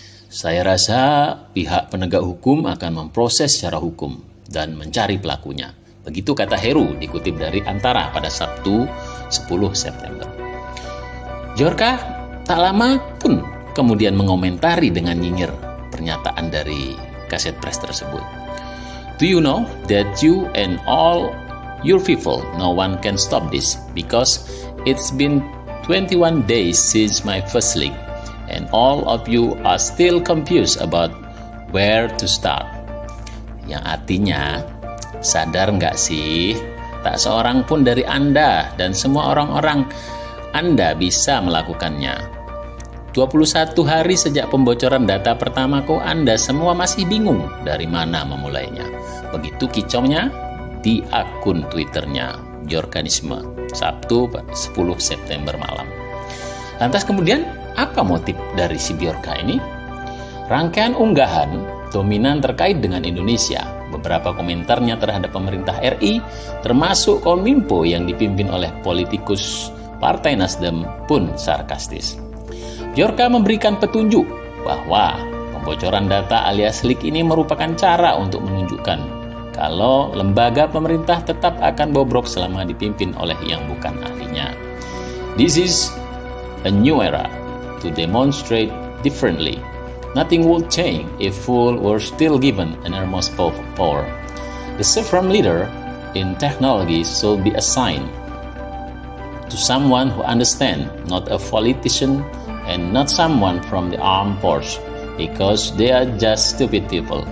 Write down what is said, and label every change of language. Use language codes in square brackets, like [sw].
[id] Saya rasa pihak penegak hukum akan memproses secara hukum dan mencari pelakunya. Begitu kata Heru dikutip dari Antara pada Sabtu 10 September. Bjorka tak lama pun kemudian mengomentari dengan nyinyir pernyataan dari Kaset Press tersebut. [en] Do you know that you and all your people, no one can stop this because it's been 21 days since my first league and all of you are still confused about where to start. [id] Yang artinya, sadar nggak sih, tak seorang pun dari Anda dan semua orang-orang Anda bisa melakukannya. 21 hari sejak pembocoran data pertamaku, Anda semua masih bingung dari mana memulainya. Begitu kicaunya di akun Twitternya Bjorkanisme, Sabtu 10 September malam. Lantas kemudian, apa motif dari si Bjorka ini? Rangkaian unggahan dominan terkait dengan Indonesia. Beberapa komentarnya terhadap pemerintah RI, termasuk Kominfo yang dipimpin oleh politikus Partai Nasdem pun sarkastis. Bjorka memberikan petunjuk bahwa pembocoran data alias leak ini merupakan cara untuk menunjukkan kalau lembaga pemerintah tetap akan bobrok selama dipimpin oleh yang bukan ahlinya. [en] This is a new era to demonstrate differently. Nothing will change if fools were still given enormous power. The supreme leader in technology should be assigned to someone who understands, not a politician and not someone from the armed force, because they are just stupid people.